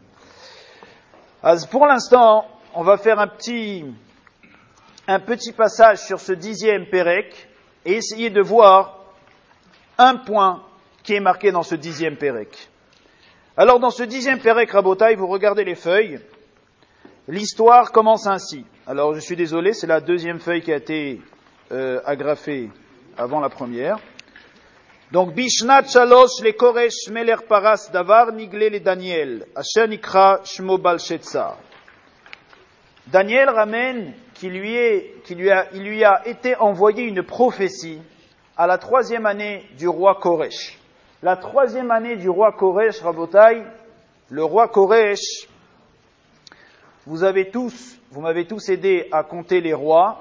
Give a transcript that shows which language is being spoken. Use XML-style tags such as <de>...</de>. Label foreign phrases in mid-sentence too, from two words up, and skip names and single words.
<fr>Pour l'instant, on va faire un petit passage sur ce 10e Pérec et essayer de voir un point qui est marqué dans ce 10e Pérec. Alors, dans ce 10e Pérec, Rabotai, vous regardez les feuilles. L'histoire commence ainsi. Alors, je suis désolé, c'est la 2e feuille qui a été agrafée avant la première. Donc,</fr> <he>בשנת שלוש לכורש מלך פרס דבר נגלה לדניאל אשר נקרא שמו בלטשאצר.</he> <fr>Daniel ramène qu'il lui a été envoyé une prophétie à la 3e année du roi Koresh. La 3e année du roi Koresh, Rabotai, le roi Koresh, vous m'avez tous aidé à compter les rois.</fr>